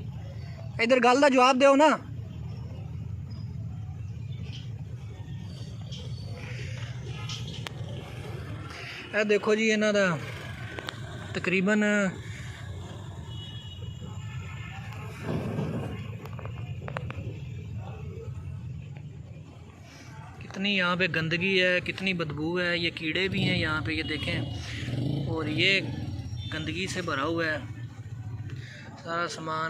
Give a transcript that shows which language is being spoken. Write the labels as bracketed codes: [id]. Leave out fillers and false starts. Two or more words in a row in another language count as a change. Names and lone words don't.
[pa] ਇੱਧਰ ਗੱਲ ਦਾ ਜਵਾਬ ਦਿਓ ਨਾ। [ur] یہ دیکھو جی [pa] ਇਨ੍ਹਾਂ ਦਾ [ur] تقریباً کتنی یہاں پہ گندگی ہے، کتنی بدبو ہے. یہ کیڑے بھی ہیں یہاں پہ، یہ دیکھیں۔ اور یہ گندگی سے بھرا ہوا ہے سارا سامان.